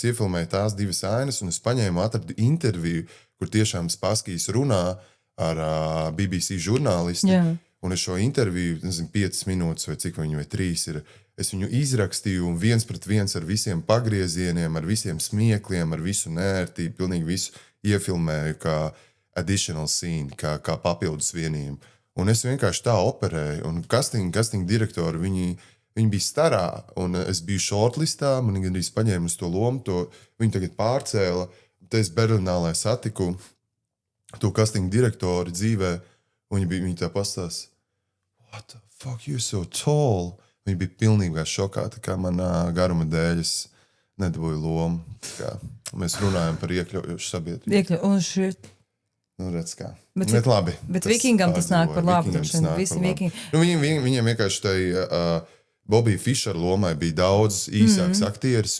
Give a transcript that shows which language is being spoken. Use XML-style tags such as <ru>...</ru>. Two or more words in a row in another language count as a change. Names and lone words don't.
<lv>Iefilmēju tās 2 ainas, un es paņēmu, atradu interviju, kur tiešām Spaskijs runā ar BBC žurnālisti. Jā. Un es šo interviju, 5 minūtes vai cik viņi vai 3 ir, es viņu izrakstīju un 1 pret 1 ar visiem pagriezieniem, ar visiem smiekliem, ar visu nērtību, pilnīgi visu iefilmēju kā</lv> <en>additional scene,</en> <lv>kā papildus vienību. Un es vienkārši tā operēju. Un casting direktori, viņi bija starā, un es biju shortlistā, man gandrīz paņēma uz to lomu, viņi tagad pārcēla. Te es Berlīnē satiku to casting direktori dzīvē, un viņi tā pastāsta,</lv> <en>what the fuck, you're so tall?</en> <lv>Viņi bija pilnībā šokāti, kā manā garuma dēļ es nedabūju lomu. Mēs runājam par iekļaujošu sabiedrību. Un šī... Nu, redz kā. Bet Labi. Vikingam tas nāk par labu. Visi vikingi. Nu, viņiem vienkārši tai Bobija Fišera lomai bija daudz īsāks aktieris.</lv>